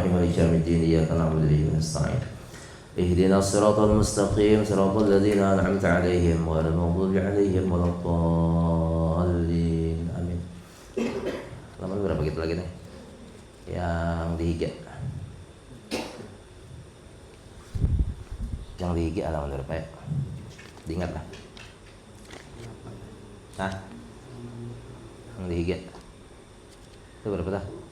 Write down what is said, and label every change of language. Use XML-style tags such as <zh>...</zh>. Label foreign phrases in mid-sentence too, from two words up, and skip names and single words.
<ar>مالك يوم الدين إياك نعبد وإياك نستعين اهدنا الصراط المستقيم صراط الذين أنعمت عليهم غير المغضوب عليهم ولا الضالين آمين.</ar> <id>Halaman berapa kita lagi nih? Yang dihiga. Yang dihiga halaman berapa ya? Diingat lah. Hah? Yang dihiga. Itu berapa dah?</id>